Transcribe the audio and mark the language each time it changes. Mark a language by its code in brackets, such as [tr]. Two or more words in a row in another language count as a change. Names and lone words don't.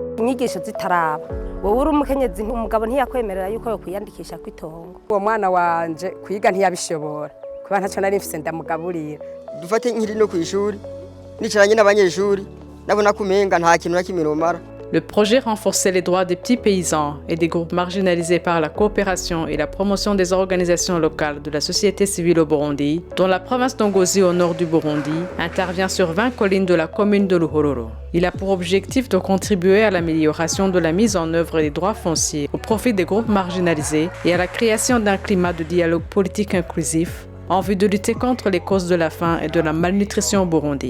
[rn] inyigisho zitaraba wowe uri umukenyezi umugabo ntiyakwemerera yuko yo kwiyandikisha kwitongo uwo mwana wanje kwiga ntiyabishobora kuba ntaco nari mfise ndamugaburira dufate nkiri no kwishuri nicaranye n'abanyeshuri nabona kumenga nta kintu nakimira. [fr] Le projet renforçait les droits des petits paysans et des groupes marginalisés par la coopération et la promotion des organisations locales de la société civile au Burundi, dont la province d'Ongozi au nord du Burundi intervient sur 20 collines de la commune de Ruhororo. Il a pour objectif de contribuer à l'amélioration de la mise en œuvre des droits fonciers au profit des groupes marginalisés et à la création d'un climat de dialogue politique inclusif en vue de lutter contre les causes de la faim et de la malnutrition au Burundi.